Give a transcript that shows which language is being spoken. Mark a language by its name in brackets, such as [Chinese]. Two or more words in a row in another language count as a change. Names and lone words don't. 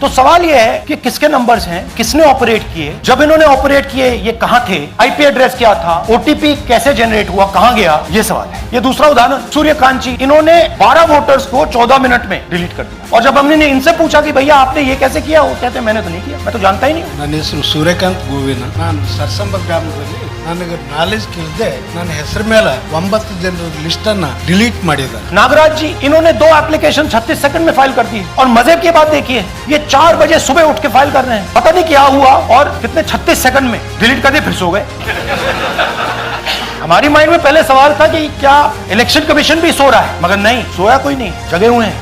[Hindi] तो सवाल ये है कि किसके नंबर्स हैं, किसने ऑपरेट किए, जब इन्होंने ऑपरेट किए ये कहां थे, [English] IP address [Hindi] क्या था, ओटीपी कैसे जनरेट हुआ, कहां गया, ये सवाल है। ये दूसरा उदाहरण, सूर्यकांत जी, इन्होंने 12 वोटर्स को 14 मिनट में डिलीट कर दिया। और जब हमने इनसे पूछा कि भैया आपने ये कैसे किया, वो कहते मैंने तो नहीं किया, मैं तो जानता ही नहीं हूं। [Kannada] ನನ್ನ ಹೆಸರು ಸೂರ್ಯಕಾಂತ್ ಗೋವಿನ. ನಾನು ಸರ್ಸಂಬ ಗ್ರಾಮದಲ್ಲಿ ನನಗೆ ನಾಲೆಜ್ ಇಲ್ಲದೆ ನನ್ನ ಹೆಸರು ಮೇಲೆ 9 ಜನರ ಲಿಸ್ಟ್ ಅನ್ನ ಡಿಲೀಟ್ ಮಾಡಿದ್ದಾರೆ. [Hindi] नागराज जी, इन्होंने 2 एप्लीकेशन 36 सेकंड में फाइल कर दी। और मजे की बात देखिए, ये 4 बजे सुबह उठ के फाइल कर रहे हैं, पता नहीं क्या हुआ और कितने 36 सेकंड में डिलीट कर दिए, फिर सो गए। हमारी माइंड में पहले सवाल था कि क्या इलेक्शन कमीशन भी सो रहा है, मगर नहीं, सोया कोई नहीं, जगे हुए हैं।